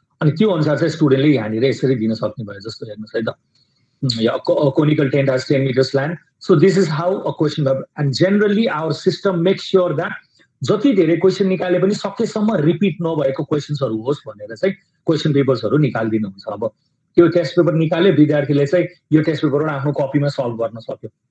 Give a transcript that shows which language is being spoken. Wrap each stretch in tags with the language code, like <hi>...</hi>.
<ne>अनि त्यो अनुसार चाहिँ स्टुडेन्टले यहाँनिर यसरी दिन सक्ने भयो। जस्तो हेर्नुहोस् है त,</ne> <en>conical tent has 10 meters slant. So this is how a question and generally our system makes sure that</en> <ne>जति धेरै क्वेसन निकाले पनि सकेसम्म रिपिट नभएको क्वेसन्सहरू होस् भनेर चाहिँ क्वेसन पेपर्सहरू निकालिदिनुहुन्छ। अब त्यो टेस्ट पेपर निकाले विद्यार्थीले चाहिँ यो टेस्ट पेपरबाट आफ्नो कपीमा सल्भ गर्न सक्यो।</ne>